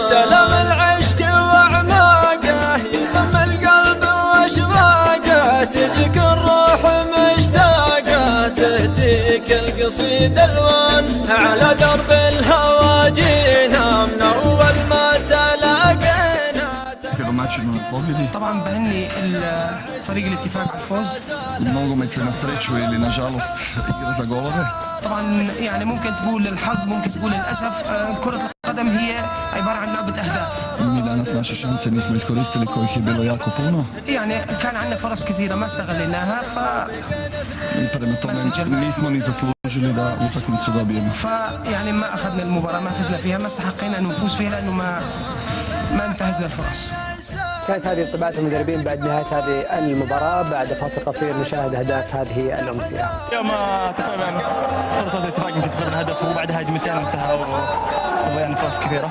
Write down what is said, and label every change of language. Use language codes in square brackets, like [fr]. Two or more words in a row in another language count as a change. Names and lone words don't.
[ar] سلام العشق واعماقه يضم القلب واشواقه، تجيك الروح مشتاقه تهديك القصيدة الوان. على درب الهوى جينا من اول ما تلاقينا. طبعا بهني فريق الاتفاق على الفوز. [hr] Nogomet se na sreću ili nažalost igra za golove. [ar] طبعا يعني ممكن تقول الحظ ممكن تقول للاسف، كرة القدم هي عبارة عن لعبة اهداف. [hr] Mi danas naše šanse nismo iskoristili kojih je bilo jako puno. [ar] يعني كان عندنا فرص كثيرة ما استغليناها [hr] Prema tome nismo ni zaslužili da utakmicu dobijemo. [ar] يعني ما اخذنا المباراة ما فزنا فيها، ما استحقينا ان نفوز فيها لانه ما انتهزنا الفرص. كانت هذه انطباعات المدربين بعد نهاية هذه المباراة. بعد فاصل قصير نشاهد أهداف هذه الأمسية. اليوم تقريبا فرصة الاتفاق يمكن تستقبل الهدف وبعد هجمتين انتهى وضيعنا فرص كثيرة.